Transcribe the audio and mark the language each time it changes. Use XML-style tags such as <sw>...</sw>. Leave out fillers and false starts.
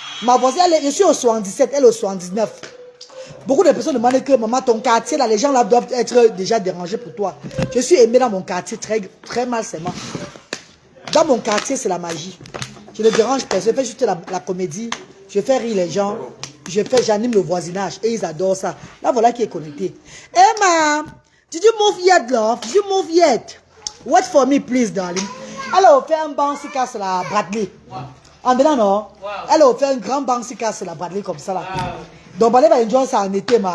<fr>Ma voisine, je suis au 77, elle au 79. Beaucoup de personnes demandent que maman, ton quartier là, les gens là doivent être déjà dérangés pour toi. Je suis aimée dans mon quartier très, très mal seulement. Dans mon quartier, c'est la magie. Je ne dérange personne. Je fais juste la comédie. Je fais rire les gens. J'anime le voisinage. Et ils adorent ça. Là, voilà qui est connecté.</fr> <en>Emma, did you move yet, love? Did you move yet? Wait for me, please, darling.</en> <fr>Elle a offert un bouncy castle à Bradley. En dedans, non? Wow. Elle a offert un grand bouncy castle à Bradley comme ça, là. Wow. Donc, Bradley va enjoy ça en été, ma.</fr>